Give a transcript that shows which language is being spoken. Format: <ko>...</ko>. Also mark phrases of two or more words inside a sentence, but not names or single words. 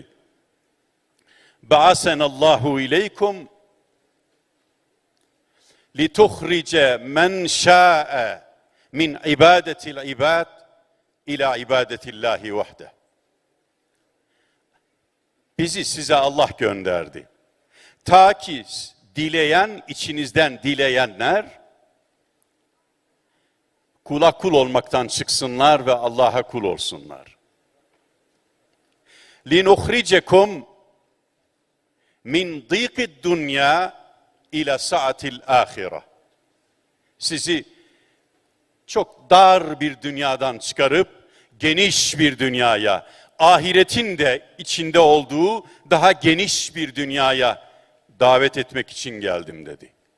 <ar>بعثنا الله إليكم لنخرج من شاء من عبادة العباد إلى عبادة الله وحده.</ar> <tr>Bizi size Allah gönderdi. Ta ki dileyen, içinizden dileyenler kula kul olmaktan çıksınlar ve Allah'a kul olsunlar.</tr> <ar>لِنُخْرِجَكُمْ min ضِيقِ الدُّنْيَا إلى سعة الآخرة.</ar> <tr>Sizi çok dar bir dünyadan çıkarıp geniş bir dünyaya, ahiretin de içinde olduğu daha geniş bir dünyaya davet etmek için geldim dedi.</tr>